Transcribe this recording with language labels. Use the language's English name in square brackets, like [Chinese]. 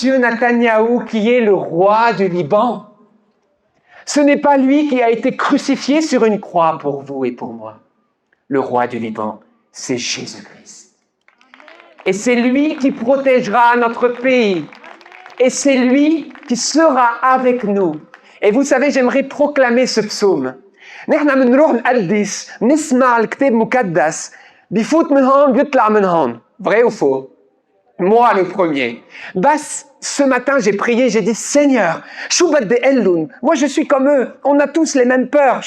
[French] Netanyahou qui est le roi du Liban. Ce n'est pas lui qui a été crucifié sur une croix pour vous et pour moi. Le roi du Liban, c'est Jésus-Christ. Et c'est lui qui protégera notre pays. Et c'est lui qui sera avec nous. Et vous savez, j'aimerais proclamer ce psaume. [Arabic] نحن بنروح نقدس نسمع الكتاب المقدس بيفوت من هون بيطلع من هون. [French] Vrai ou faux? Moi le premier. Bas, ce matin j'ai prié, j'ai dit Seigneur, [Arabic] شو بدي قلن? [French] Moi je suis comme eux, on a tous les mêmes peurs.